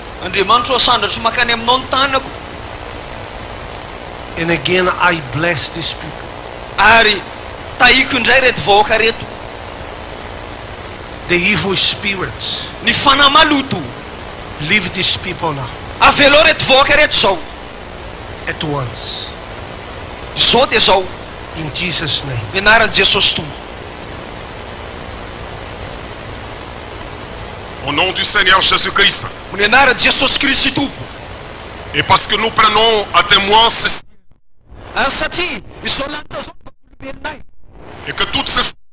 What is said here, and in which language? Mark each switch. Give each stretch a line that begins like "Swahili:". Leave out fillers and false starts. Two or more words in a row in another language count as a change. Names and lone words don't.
Malagasy: Andriamanitra sandratry makany aminao ny tanako,
English: And again, I bless these people.
Malagasy: ary taiko indray reto vahoaka reto.
English: The evil spirits,
Malagasy: Ny fanahy maloto
English: leave these people now.
Malagasy: avelo reto vahoaka reto zao.
English: At once.
Malagasy: Zao dia zao.
English: In Jesus' name.
Malagasy: Ny anaran'i Jesosy tompo.
French: Au nom du Seigneur Jésus-Christ.
Malagasy: Ny anaran'i Jesosy Kristy tompo.
French: Et parce que nous prenons à témoin
Malagasy: Satria izao lanitra zao olombelonay,
French: et que toutes ces